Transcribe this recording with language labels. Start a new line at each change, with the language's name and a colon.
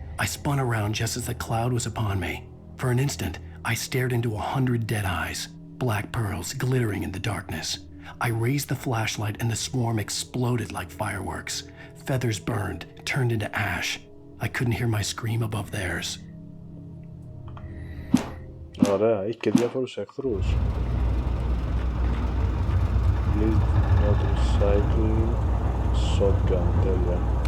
English: I spun around just as the cloud was upon me. For an instant, I stared into 100 dead eyes, black pearls glittering in the darkness. I raised the flashlight and the swarm exploded like fireworks. Feathers burned, turned into ash. I couldn't hear my scream above theirs.
Greek: Ωραία, έχει και διάφορους εχθρούς.
English: Please not recycling shotgun, τέλεια.